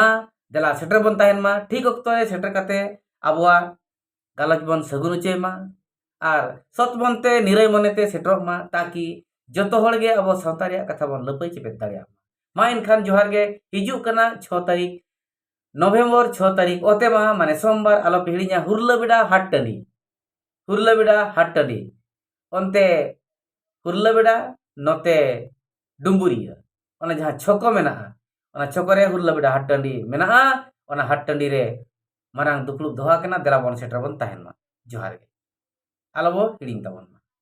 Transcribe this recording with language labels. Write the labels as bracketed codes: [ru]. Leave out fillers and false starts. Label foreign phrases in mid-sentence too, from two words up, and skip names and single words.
[sat] देला सेटर बन ताहेन मा ठीक अक्तो रे सेटर कते आबुआ गालज बन सगुन उचे मा आर सत बनते निरय मनते सेटर मा ताकि जतो हड़ गे अब सावता रे कथा बन लपय चेपेट दाड़िया मा इनखान जोहार गे हिजु कना 6 तारीख नवंबर 6 तारीख ओते मा माने सोमवार आलो पिहड़िया हुरलाबेड़ा हाट टंडी ओनते हुरलाबेड़ा नोते डुम्बुरिया ओना जहां छको मेना ओना छको रे हुरलाबेड़ा हाट टंडी मेना ओना हाट टंडी रे मारंग दुपलुब दोहा कना देला बन सेटर बन ताहेन मा जोहार गे आलो बो हिड़िंग ताबन।